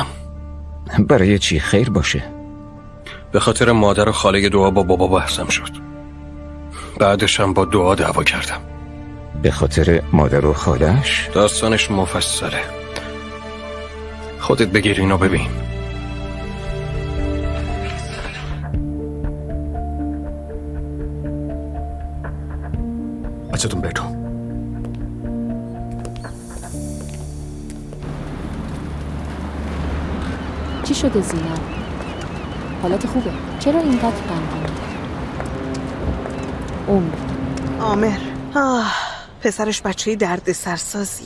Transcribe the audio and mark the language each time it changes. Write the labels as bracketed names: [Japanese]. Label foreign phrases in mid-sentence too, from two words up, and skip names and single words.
[Persian] برای چی خیر باشه؟ به خاطر مادر و خاله دعا با بابا بحثم شد. بعدش هم با دعا دعوا کردم. به خاطر مادر و خالش؟ داستانش مفصله. خودت بگیر اینو ببین. [Hindi] अच्छा तुम बैठो. [Persian] چی شده زینب؟ حالت خوبه؟ چرا اینقدر غمگینی؟ عامر پسرش بچه درد سرسازیه.